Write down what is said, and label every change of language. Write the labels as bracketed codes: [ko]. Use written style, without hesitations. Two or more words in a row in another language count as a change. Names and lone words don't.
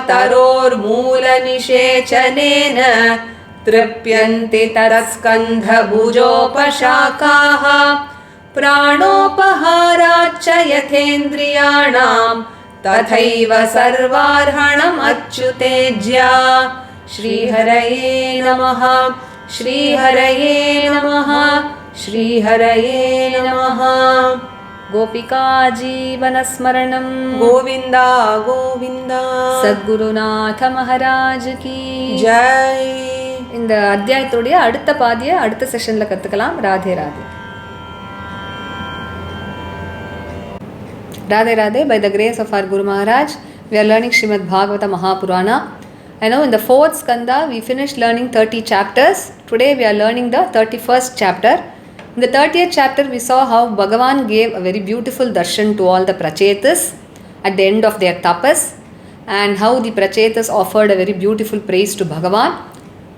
[sa] तरोर्मूलनिषेचनेन तृप्यन्ति तरस्कन्धभुजोपशाखाः प्राणोपहाराच्च यथेन्द्रियाणां तथैव सर्वार्हणम् अच्युतेज्या श्रीहरये नमः श्रीहरये नमः श्रीहरये नमः गोपिका जीवनस्मरणं गोविन्दा गोविन्दा [hi] सद्गुरुनाथ महाराज की जय [ta] இந்த அத்தியாயத்துடைய அடுத்த பாதியை அடுத்த செஷன்ல கத்துக்கலாம். ராதே ராதே. [en] Radhe Radhe. By the grace of our Guru Maharaj, we are learning Srimad Bhagavata Mahapurana. I know in the 4th skanda we finished learning 30 chapters. Today we are learning the 31st chapter. In the 30th chapter we saw how Bhagavan gave a very beautiful darshan to all the prachetas at the end of their tapas, and how the prachetas offered a very beautiful praise to Bhagavan.